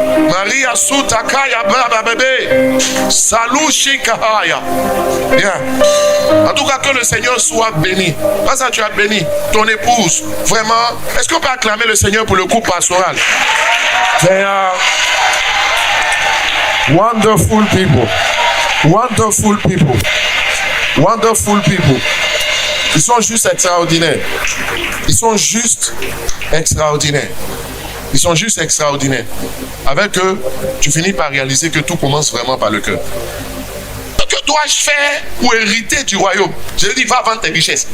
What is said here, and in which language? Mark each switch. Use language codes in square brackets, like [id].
[fr] Maria sutakaya baba bébé. Salushi kahaya. Bien. En tout cas, que le Seigneur soit béni. Pas ça, tu as béni ton épouse. Vraiment. Est-ce qu'on peut acclamer le Seigneur pour le couple pastoral? [en] They are wonderful people. Wonderful people. Wonderful people. [fr] Ils sont juste extraordinaires. Ils sont juste extraordinaires. Ils sont juste extraordinaires. Avec eux, tu finis par réaliser que tout commence vraiment par le cœur. Que dois-je faire pour hériter du royaume? Je lui dis, va vendre tes richesses.